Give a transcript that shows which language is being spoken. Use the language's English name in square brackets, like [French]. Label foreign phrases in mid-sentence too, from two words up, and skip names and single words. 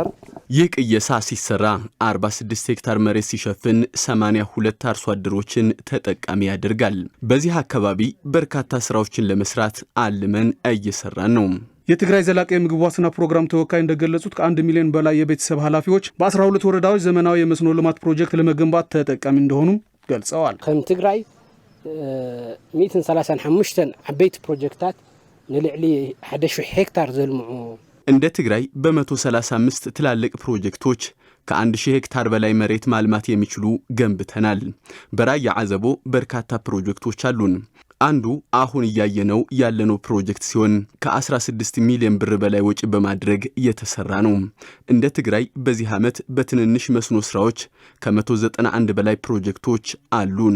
[Amharic] ይህ ቅየሳ ሲሰራ 46 ሄክታር መሬት ሲሸፍን 82 አርሶ አደሮችን ተጠቃሚ ያደርጋል። በዚህ አካባቢ በርካታ ስራዎችን ለመስራት አልመን እየሰራን ነው። የትግራይ ዘላቂ የምግብ ዋስትና ፕሮግራም ተወካይ እንደገለጹት ከ1 ሚሊዮን በላይ የቤተሰብ ኃላፊዎች በ12 ወረዳዎች ዘመናዊ የመስኖ ልማት ፕሮጀክት ለመገንባት ተጠቃሚ እንደሆኑ ገልጸዋል። [Tigrinya] ከም ትግራይ 135 ዓበይቲ ፕሮጀክታት ንልዕሊ 1000 ሄክታር ዘልምዑ [Amharic] እንደ ትግራይ በ135 ትላልቅ ፕሮጀክቶች ከ1000 ሄክታር በላይ መሬት ማልማት የሚችሉ ገንብተናል። በራያ አዘቦ በርካታ ፕሮጀክቶች አሉን። አንዱ አሁን ያየነው ያለነው ፕሮጀክት ሲሆን ከ16 ሚሊዮን ብር በላይ ወጪ በማድረግ እየተሰራ ነው። እንደ ትግራይ በዚህ ዓመት በትንንሽ መስኖ ስራዎች ከ191 በላይ ፕሮጀክቶች አሉን።